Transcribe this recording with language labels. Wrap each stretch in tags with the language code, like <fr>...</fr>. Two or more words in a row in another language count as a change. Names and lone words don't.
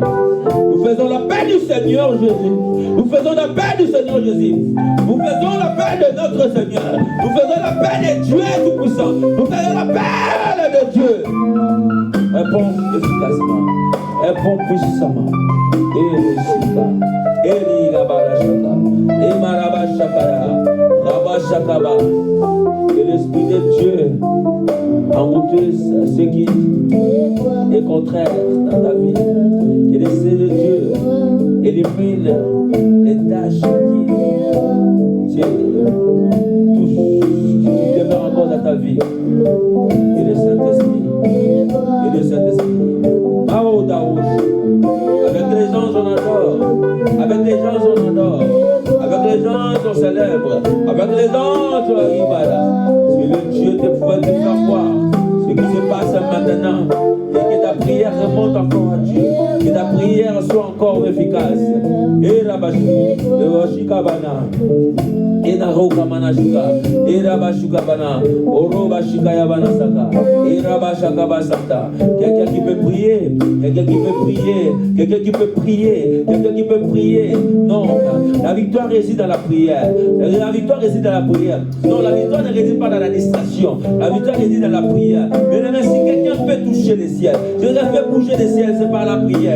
<fr>Nous faisons l'appel du Seigneur Jésus. Nous faisons l'appel du Seigneur Jésus. Nous faisons l'appel de notre Seigneur. Nous faisons l'appel de Dieu Tout-Puissant. Nous faisons l'appel de Dieu. Réponds efficacement. Réponds puissamment. Et Shika. Et Ligabarashaka. Et Marabashakaya. Rabashakaba. Que l'Esprit de Dieu envoûte ce qui est contraire dans ta vie. Que l'Esprit de Dieu élimine les tâches qui demeurent encore dans ta vie. Et le Saint-Esprit. Et le Saint-Esprit. Avec les gens on adore. Avec les gens on adore. Avec les gens on célèbre. Avec les gens on ibada. Si le Dieu te pouvait te faire voir ce qui se passe maintenant, et que ta prière remonte encore à Dieu, que ta prière soit encore efficace. Et Rabashi, et Washikabana, et Narokamana Shuka, et Rabashukabana, Orobashika Yabana Saka, et Rabashakaba Santa. Quelqu'un qui peut prier, quelqu'un qui peut prier, quelqu'un qui peut prier, quelqu'un qui peut prier. Non, la victoire réside dans la prière. La victoire réside dans la prière. Non, la victoire ne réside pas dans la distraction. La victoire réside dans la prière. Mais si quelqu'un peut toucher les ciels, je vais faire bouger les ciels, c'est par la prière.</fr>